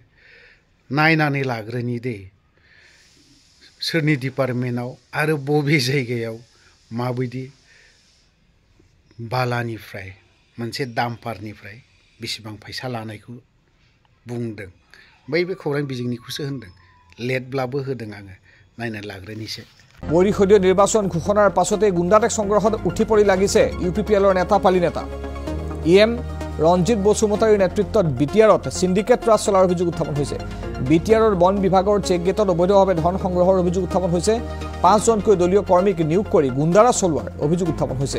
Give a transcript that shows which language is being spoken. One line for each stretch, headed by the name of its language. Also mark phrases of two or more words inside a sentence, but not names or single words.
Bodo: नायनानै लाग्रोनि दे सोरनि डिपार्टमेन्टआव आरो बबे जायगायाव माबायदि बालानिफ्राय मोनसे दाम्पारनिफ्राय बेसेबां फैसा लानायखौ बुंदों। बे खौरां बिजोंनिखौसो होनदों, लेटब्लाबो होदों आङो, नायनानै लाग्रोनिसै।
Assamese: পৰিষদীয় নিৰ্বাচন ঘোষণাৰ পাছতে গুণ্ডাটেক সংগ্ৰহত উঠি পৰি লাগিছে UPPLৰ নেতা পালি নেতা। EM ৰঞ্জিত বসুমতাৰীৰ নেতৃত্বত বিটিআৰত সিন্ডিকেট ৰাজ চলাৰ অভিযোগ উত্থাপন হৈছে। বিটিআৰৰ বন বিভাগৰ চেক গেটত অবৈধভাৱে ধন সংগ্ৰহৰ অভিযোগ উত্থাপন হৈছে। 5 জনকৈ দলীয় কৰ্মীক নিয়োগ কৰি গুণ্ডাৰাজ চলোৱাৰ অভিযোগ উত্থাপন হৈছে।